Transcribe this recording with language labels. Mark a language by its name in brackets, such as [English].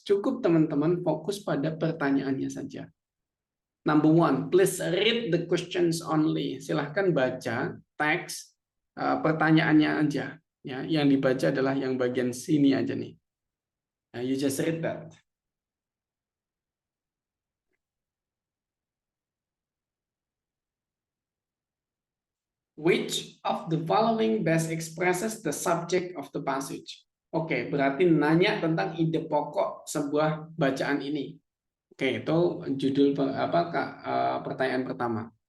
[Indonesian] Cukup teman-teman fokus pada pertanyaannya saja. [English] Number 1, please read the questions only. [Indonesian] Silahkan baca teks pertanyaannya aja. Ya, yang dibaca adalah yang bagian sini aja nih. [English] Nah, you just read that. Which of the following best expresses the subject of the passage? [Indonesian] Oke, berarti nanya tentang ide pokok sebuah bacaan ini. Oke, itu judul pertanyaan pertama.